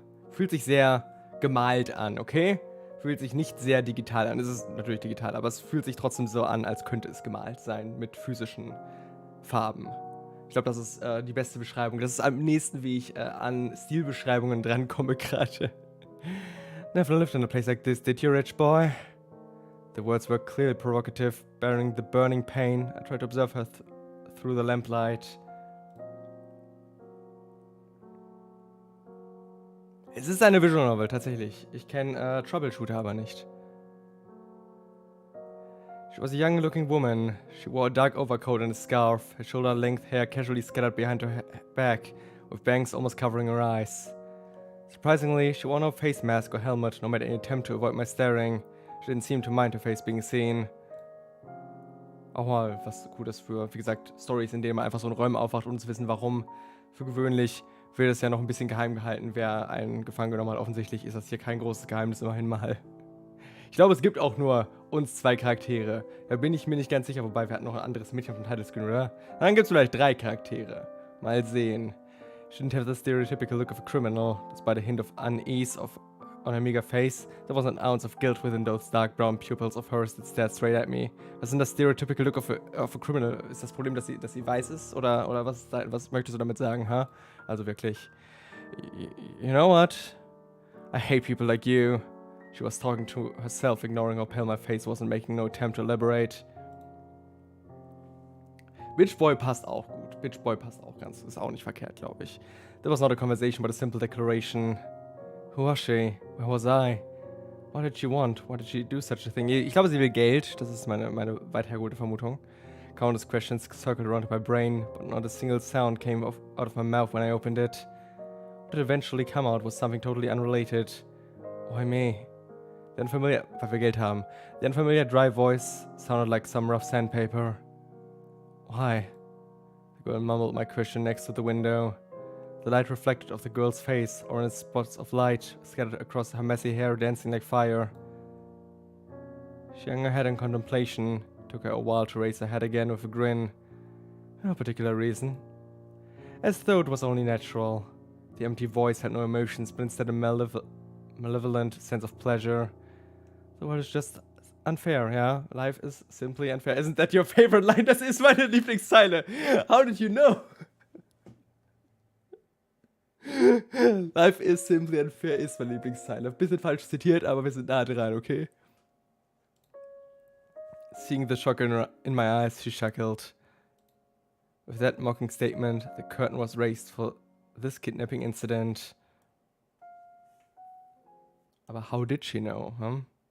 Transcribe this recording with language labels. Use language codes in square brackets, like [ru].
[de] Fühlt sich sehr gemalt an, okay? Fühlt sich nicht sehr digital an. Es ist natürlich digital, aber es fühlt sich trotzdem so an, als könnte es gemalt sein mit physischen Farben. Ich glaube, das ist die beste Beschreibung. Das ist am nächsten, wie ich an Stilbeschreibungen drankomme gerade. [en] Never lived in a place like this, did you, rich boy? The words were clearly provocative, bearing the burning pain. I tried to observe her through the lamplight. [de] Es ist eine Visual Novel, tatsächlich. Ich kenne Troubleshooter aber nicht. [en] She was a young-looking woman. She wore a dark overcoat and a scarf, her shoulder-length hair casually scattered behind her back, with bangs almost covering her eyes. Surprisingly, she wore no face mask or helmet, nor made any attempt to avoid my staring. She didn't seem to mind her face being seen. [de] Auch mal was Gutes für, wie gesagt, Stories, in denen man einfach so in Räumen aufwacht, ohne zu wissen, warum. Für gewöhnlich wird es ja noch ein bisschen geheim gehalten, wer einen gefangen genommen hat. Offensichtlich ist das hier kein großes Geheimnis, immerhin mal. Ich glaube, es gibt auch nur uns zwei Charaktere. Da bin ich mir nicht ganz sicher, wobei wir hatten noch ein anderes Mädchen auf dem Titlescreen, oder? Dann gibt es vielleicht 3 Charaktere. Mal sehen. [en] She didn't have the stereotypical look of a criminal, despite a hint of unease on her meager face. There was an ounce of guilt within those dark brown pupils of hers that stared straight at me. [de] Was ist denn das [en] stereotypical look of a criminal? [de] Ist das Problem, dass sie weiß ist? Oder was möchtest du damit sagen, huh? Also wirklich. [en] You know what? I hate people like you. She was talking to herself, ignoring how pale my face was and making no attempt to elaborate. [de] Bitch Boy passt auch gut. Bitch Boy passt auch ganz. Ist auch nicht verkehrt, glaube ich. [en] There was not a conversation, but a simple declaration. Who was she? Where was I? What did she want? Why did she do such a thing? [de] Ich glaube, sie will Geld. Das ist meine weit hergeholte Vermutung. [en] Countless questions circled around my brain, but not a single sound came out of my mouth when I opened it. What did eventually come out was something totally unrelated. Why me? The unfamiliar, [de] weil wir Geld haben. [en] The unfamiliar dry voice sounded like some rough sandpaper. Why? The girl mumbled my question next to the window. The light reflected off the girl's face, orange spots of light scattered across her messy hair, dancing like fire. She hung her head in contemplation. Took her a while to raise her head again with a grin. No particular reason. As though it was only natural. The empty voice had no emotions, but instead a malevolent sense of pleasure. The world is just unfair, yeah? Life is simply unfair. Isn't that your favorite line? [de] Das ist meine Lieblingszeile. [en] How did you know? Life is simply unfair [de] ist mein Lieblingsteil. Ein bisschen falsch zitiert, aber wir sind nah dran, okay? [en] Seeing the shock in my eyes, she chuckled. With that mocking statement, the curtain was raised for this kidnapping incident. [de] Aber [en] how did she know, huh?